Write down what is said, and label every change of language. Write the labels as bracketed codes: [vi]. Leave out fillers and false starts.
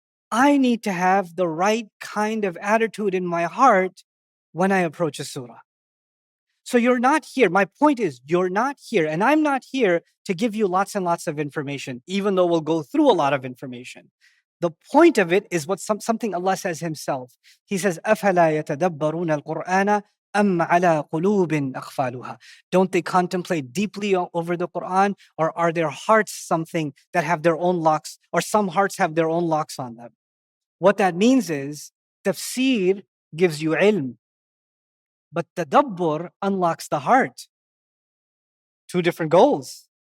[en] I need to have the right kind of attitude in my heart when I approach a surah. So you're not here. My point is, you're not here, and I'm not here to give you lots and lots of information, even though we'll go through a lot of information. The point of it is something Allah says Himself. He says, [ar] أَفَلَا يَتَدَبَّرُونَ الْقُرْآنَ أَمْ عَلَى قُلُوبٍ أَقْفَالُهَا. [en] Don't they contemplate deeply over the Quran, or are their hearts something that have their own locks, or some hearts have their own locks on them? What that means is, tafsir gives you ilm. But tadabbur unlocks the heart. Two different goals.